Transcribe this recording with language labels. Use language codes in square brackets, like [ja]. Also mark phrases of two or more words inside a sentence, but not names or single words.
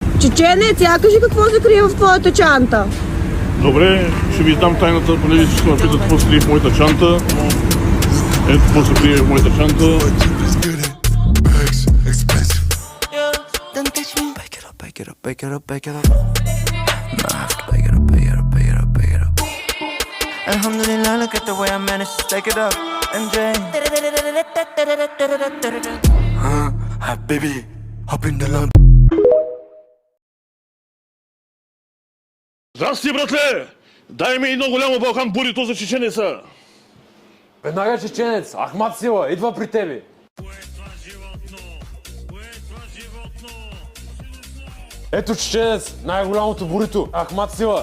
[bg] Чеченец, я кажи какво се крие в твоята чанта. Добре, ще ви дам тайната, понеже ще ме питат какво се крие в моята чанта. Ето какво се крие в моята чанта. [en] Then touch me. Bake it up, bake it up, bake it up, bake it up. No, I have to bake it up, bake it up, bake it up, bake it up. Alhamdulillah, look at the way I managed to stake it up. MJ. Hi, baby. Hop in the lamb. [bg] Здрасти, братле! Дай ми едно голямо Балкан бурито за чеченеца. Веднага чеченец, Ахмат Сила, идва при тебе. Ето чеченец, най-голямото бурито, Ахмат Сила.